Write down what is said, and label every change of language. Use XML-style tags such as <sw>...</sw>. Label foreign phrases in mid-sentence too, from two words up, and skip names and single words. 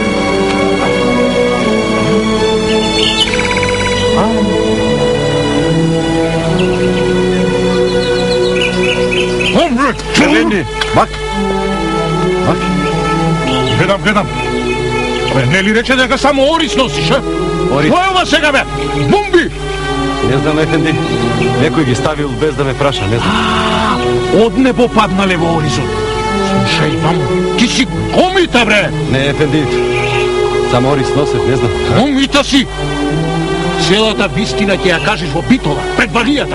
<mk>Eleni, bak. Bak. Gledam. Ne li reče da ga samo Oris nosiš, a? Oris? Ko je ova сега, bе? Bumbi! Ne znam, Efendi. Nekoj gi stavil bez da me praša, ne znam. Od nebo padnale v Orisu. Slušaj, mamu, ti si komita, bre! Ne, Efendi, Само Орис Носев, не знам. Момита си! Целата вистина ќе ја кажеш во Битола, пред Валијата.</mk>